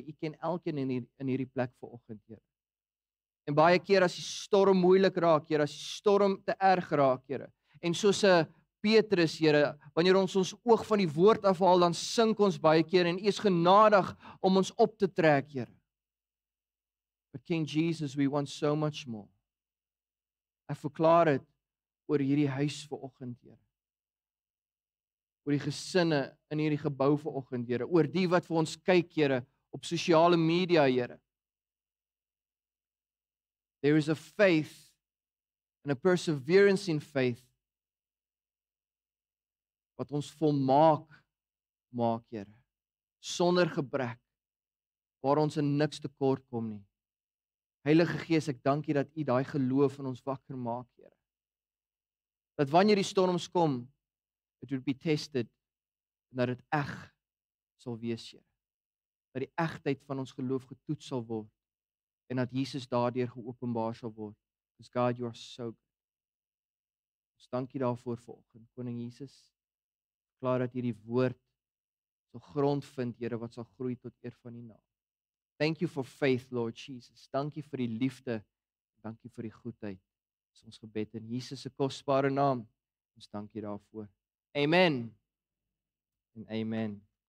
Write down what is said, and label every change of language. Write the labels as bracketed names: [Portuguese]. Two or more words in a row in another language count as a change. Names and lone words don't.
[Afrikaans] U ken elkeen in hierdie plek vanoggend, Here. En baie keer as die storm moeilik raak, Here, as die storm te erg raak, Here, en soos 'n Petrus, Here, wanneer ons oog van die woord afhaal, dan sink ons baie keer en U is genadig om ons op te trek, Here. [English] But King Jesus, we want so much more. [Afrikaans] Ek verklaar dit oor hierdie huis vanoggend, Here. Oor die gesinne in hierdie gebou vanoggend, Here. Oor die wat vir ons kyk, Here, op sosiale media, Here. [English] There is a faith and a perseverance in faith [Afrikaans] wat ons volmaak maak, Here. Sonder gebrek, waar ons in niks tekort kom nie. Heilige Gees, ek dank U dat U daai geloof in ons wakker maak, Here. Dat wanneer die storms kom, [English] it will be tested, [Afrikaans] en dat dit eg sal wees, Here. Dat die egtheid van ons geloof getoets sal word, en dat Jesus daardeur geopenbaar sal word. [English] Because God, you are so good. [Afrikaans] Ons dank U daarvoor vanoggend, Koning Jesus. Klaar dat hierdie woord sal grond vind, Here, wat sal groei tot eer van U naam. [English] Thank you for faith, Lord Jesus. [Afrikaans] Dankie vir die liefde. Dankie vir die goedheid. Dis ons gebed in Jesus se kosbare naam. Ons dank U daarvoor. Amen. En amen.